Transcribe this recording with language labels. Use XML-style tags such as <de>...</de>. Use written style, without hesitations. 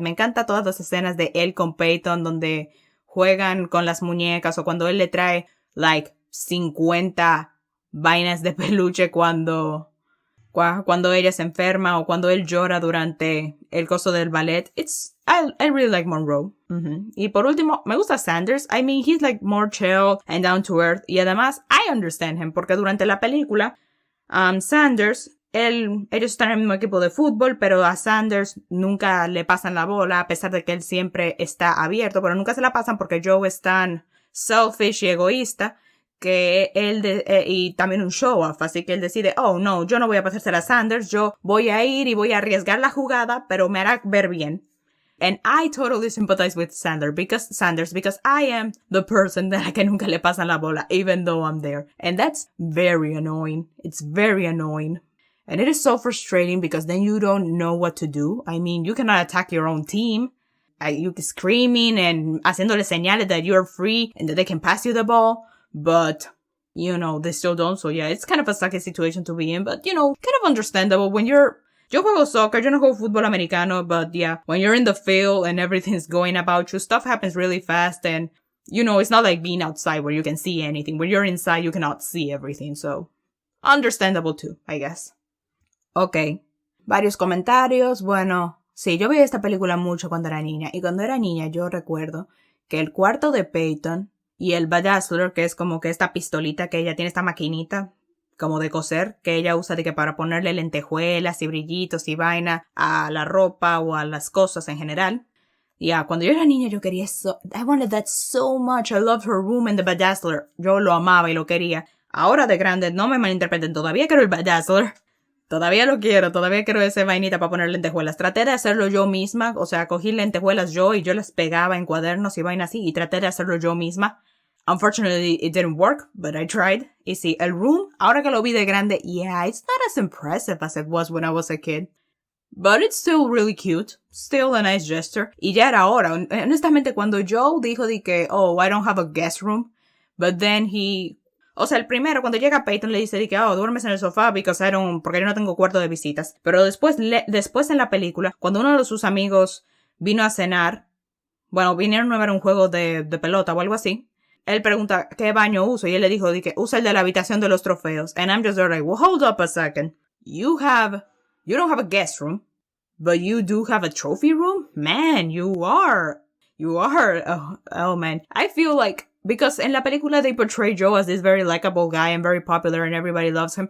<es>Me encanta todas las escenas de él con Peyton donde juegan con las muñecas o cuando él le trae like 50 vainas de peluche cuando ella se enferma o cuando él llora durante el coso del ballet.</es> <en>I really like Monroe.</en> <es>Y por último, me gusta Sanders.</es> <en>I mean, he's like more chill and down to earth.</en> <es>Y además,</es> <en>I understand him</en> <es>porque durante la película, Sanders, ellos están en el mismo equipo de fútbol, pero a Sanders nunca le pasan la bola, a pesar de que él siempre está abierto, pero nunca se la pasan porque Joe es tan selfish y egoísta que él y también un show off, así que él decide, oh no, yo no voy a pasársela a Sanders, yo voy a ir y voy a arriesgar la jugada, pero me hará ver bien.</es> <en>And I totally sympathize with Sanders because I am the person that</en> <es>que nunca le pasan la bola,</es> <en>even though I'm there. And that's very annoying. It's very annoying. And it is so frustrating because then you don't know what to do. I mean, you cannot attack your own team. You screaming and</en> <es>haciéndole señales</es> <en>that you're free and that they can pass you the ball. But, you know, they still don't. So yeah, it's kind of a sucky situation to be in. But, you know, kind of understandable when you're...</en> <es>Yo juego soccer, yo no juego fútbol americano,</es> <en>but yeah, when you're in the field and everything's going about you, stuff happens really fast and, you know, it's not like being outside where you can see anything. When you're inside, you cannot see everything, so understandable too, I guess.</en> <es>Ok, varios comentarios. Bueno, sí, yo vi esta película mucho cuando era niña, y cuando era niña yo recuerdo que el cuarto de Peyton y el bedazzler, que es como que esta pistolita que ella tiene, esta maquinita como de coser, que ella usa de que para ponerle lentejuelas y brillitos y vaina a la ropa o a las cosas en general. Cuando yo era niña yo quería eso.</es> <en>I wanted that so much. I loved her room and the bedazzler.</en> <es>Yo lo amaba y lo quería. Ahora de grande, no me malinterpreten, todavía quiero el bedazzler. Todavía lo quiero, todavía quiero esa vainita para poner lentejuelas. Traté de hacerlo yo misma, o sea, cogí lentejuelas yo y yo las pegaba en cuadernos y vainas así y traté de hacerlo yo misma.</es> <en>Unfortunately, it didn't work, but I tried.</en> <es>Y sí, el room, ahora que lo vi de grande,</es> <en>yeah, it's not as impressive as it was when I was a kid. But it's still really cute. Still a nice gesture.</en> <es>Y ya era hora. Honestamente, cuando Joe dijo de que,</es> <en>oh, I don't have a guest room. But then</en> <es>o sea, el primero, cuando llega Peyton, le dice de que, oh, duermes en el sofá porque yo no tengo cuarto de visitas. Pero después en la película, cuando uno de sus amigos vino a cenar, bueno, vinieron a ver un juego de pelota o algo así, él pregunta, ¿qué baño uso? Y él le dijo, usa el de la habitación de los trofeos.</es> <en>And I'm just there like, well, hold up a second. You don't have a guest room, but you do have a trophy room? Man, you are, oh man. I feel like, because in</en> <es>la película</es> <en>they portray Joe as this very likable guy and very popular and everybody loves him.</en>